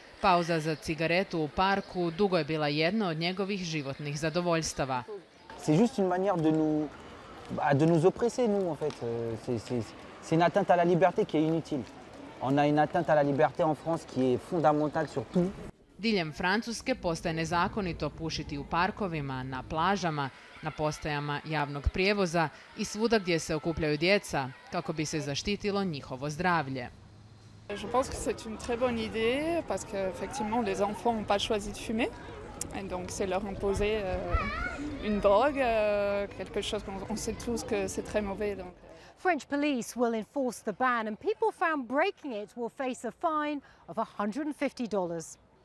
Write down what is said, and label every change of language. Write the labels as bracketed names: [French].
[Croatian] Pauza za cigaretu u parku dugo je bila jedno od njegovih životnih zadovoljstava. [French] C'est juste une manière de nous oppresser, nous, en fait. C'est une atteinte à la liberté qui est inutile. On a une atteinte à la liberté en France qui est fondamentale sur tout. [Croatian] Diljem Francuske postaje nezakonito pušiti u parkovima, na plažama, na postajama javnog prijevoza i svuda gdje se okupljaju djeca kako bi se zaštitilo njihovo zdravlje. [French] Je pense que c'est une très bonne idée parce qu'effectivement les enfants n'ont pas choisi de fumer. Et donc c'est leur imposer une drogue, quelque chose qu'on sait tous que c'est très mauvais. Donc. [English] French police will enforce the ban and people found breaking it will face a fine of $150.